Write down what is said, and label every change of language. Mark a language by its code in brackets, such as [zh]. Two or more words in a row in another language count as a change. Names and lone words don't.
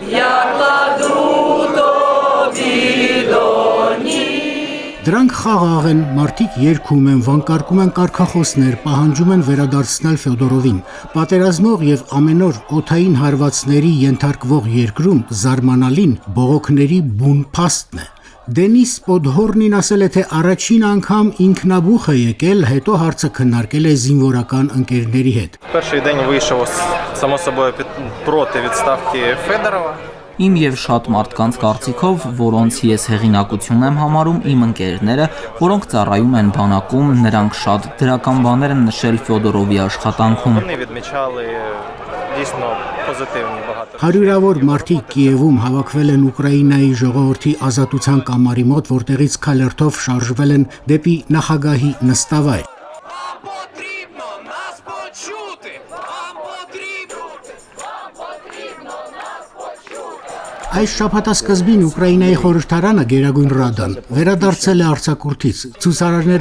[hy] Դրանք խաղաղ են, մարդիկ երգում են, վանկարկում են կարգախոսներ, պահանջում են վերադարձնել Ֆյոդորովին։ Պատերազմող եւ ամեն օր օդային հարվածների ենթարկվող երկրում զարմանալին բողոքների բուն փաստն է։ Դենիս Պոդհորնին ասել է, թե առաջին անգամ ինքնաբուխ է եկել, հետո հարցը քննարկել է զինվորական ընկերների հետ։ [uk] Перший день вийшов, само собою, проти відставки Федорова. [hy] Իմ եւ շատ մարդկանց կարծիքով, որոնց ես հեղինակություն եմ համարում, իմ ընկերները, որոնք ծառայում են բանակում, նրանք շատ դրական բաներ են նշել Ֆյոդորովի աշխատանքում։ [uk] Вони відмічали дійсно позитивні багато. [hy] Հարյուրավոր մարդիկ Կիևում հավաքվել են Ուկրաինայի ժողովրդի ազատության կամարի մոտ, որտեղից քալերթով շարժվել են դեպի նախագահի նստավայր։ Այս շաբաթասկզբին Ուկրաինայի խորհրդարանը Գերագույն Ռադան վերադարձել է արձակուրդից։ Ցուցարարները